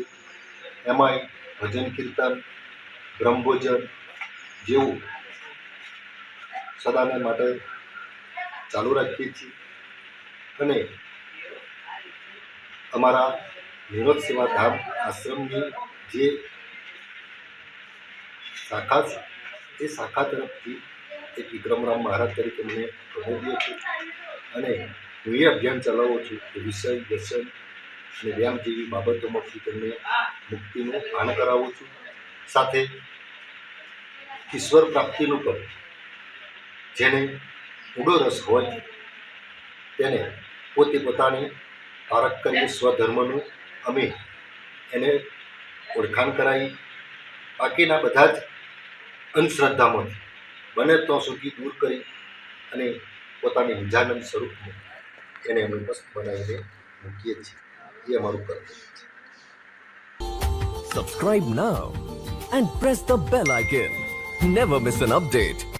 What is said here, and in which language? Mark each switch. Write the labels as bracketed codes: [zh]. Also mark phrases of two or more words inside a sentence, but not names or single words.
[gu] એમાંય ભજન કીર્તન, બ્રહ્મભોજન જેવું સદાને માટે ચાલુ રાખીએ છીએ અને અમારા નિરોધ સેવા ધામ આશ્રમની જે શાખા છે એ શાખા તરફથી એક વિક્રમરામ મહારાજ તરીકે મને પ્રમોદ્યો છે અને હું એ અભિયાન ચલાવું છું કે વિષય વ્યસન અને વ્યાયામ જેવી બાબતોમાંથી તેમને મુક્તિનું ભાન કરાવું છું। સાથે ઈશ્વર પ્રાપ્તિનું પણ જેને ઊંડો રસ હોય તેને પોતે પોતાની પારખ કરી સ્વધર્મનું અમે એને ઓળખાણ કરાવી બાકીના બધા જ અંધશ્રદ્ધામાંથી બને ત્યાં સુધી દૂર કરી અને પોતાની નિજાનંદ સ્વરૂપને એને અમે મસ્ત બનાવીને મૂકીએ છીએ। એ અમારું કર્તવ્ય છે। [en] Subscribe now and press the bell icon. Never miss an update.